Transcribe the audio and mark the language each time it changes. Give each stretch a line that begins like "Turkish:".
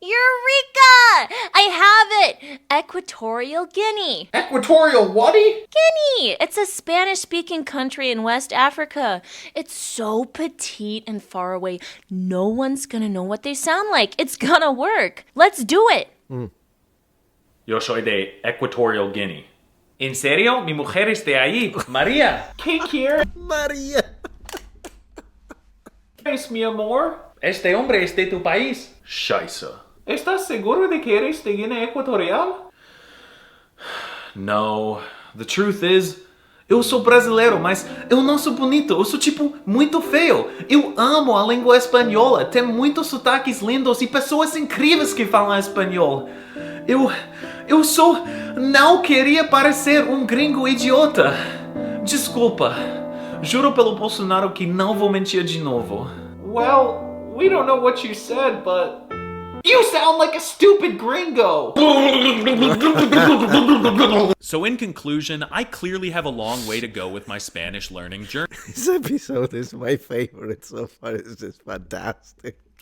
English: Eureka! I have it! Equatorial Guinea. Equatorial whaty? Guinea! It's a Spanish-speaking country in West Africa. It's so petite and far away. No one's gonna know what they sound like. It's gonna work. Let's do it.
Spanish: Yo soy de Equatorial Guinea. ¿En serio? Mi mujer es de ahí. María.
English: Cake here.
Spanish: Maria. Es mi amor. Este hombre es de tu país.
German: Scheiße.
Spanish: ¿Estás seguro de que eres de Guinea Equatorial? No.
English: The truth is,
Portuguese: eu sou brasileiro, mas eu não sou bonito. Eu sou, tipo, muito feio. Eu amo a língua espanhola. Tem muitos sotaques lindos e pessoas incríveis que falam espanhol. Eu só não queria parecer gringo idiota. Desculpa. Juro pelo Bolsonaro que não vou mentir de novo.
English: Well, we don't know what you said, but you sound like a stupid gringo. So in conclusion, I clearly have a long way to go with my Spanish learning journey. This episode is my favorite so far. It's just fantastic.